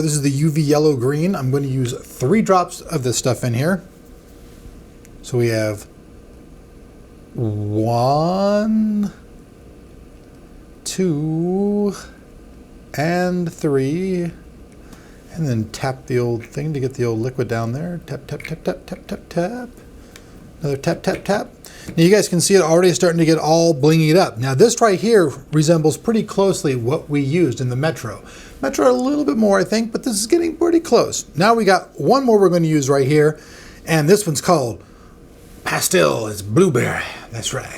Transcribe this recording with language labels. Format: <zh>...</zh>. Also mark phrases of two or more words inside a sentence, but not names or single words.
<en>This is the UV yellow green. I'm going to use 3 drops of this stuff in here. So we have 1, 2, and 3. And then tap the old thing to get the old liquid down there. Tap, tap, tap, tap, tap, tap, tap. Another tap, tap, tap. Now you guys can see it already starting to get all blingied up. Now this right here resembles pretty closely what we used in the Metro. Metro a little bit more, I think, but this is getting pretty close. Now we got one more we're going to use right here, and this one's called Pastel. It's blueberry. That's right.</en>